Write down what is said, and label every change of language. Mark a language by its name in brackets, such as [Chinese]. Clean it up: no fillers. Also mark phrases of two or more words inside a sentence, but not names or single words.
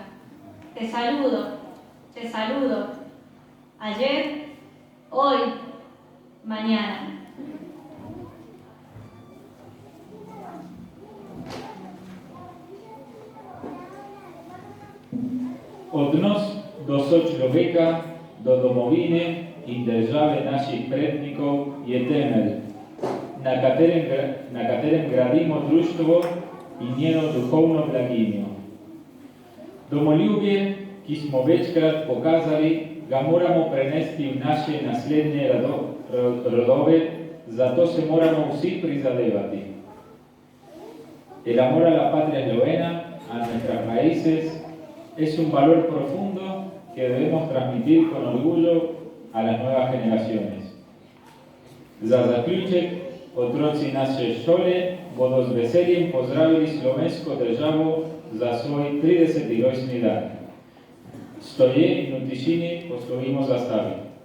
[Spanish] Te saludo, ayer, hoy, mañana. [Slovenian] Od nas do človeka, do domovine in države naših prednikov je temelj, na katerem gradimo društvo in njeno duhovno blaginjo. Domoljubje, ki smo večkrat pokazali, ga moramo prenesti v naše naslednje rodove, zato se moramo vsi prizadevati. [Spanish] El amor a la patria eslovena, a nuestras raíces, es un valor profundo que debemos transmitir con orgullo a las nuevas generaciones. [Slovenian] Za zaključek, otroci naše šole bodo z veseljem pozdravili slovensko državo za svoj 30. rojstni dan. Stoje in v tišini poslovimo zastave.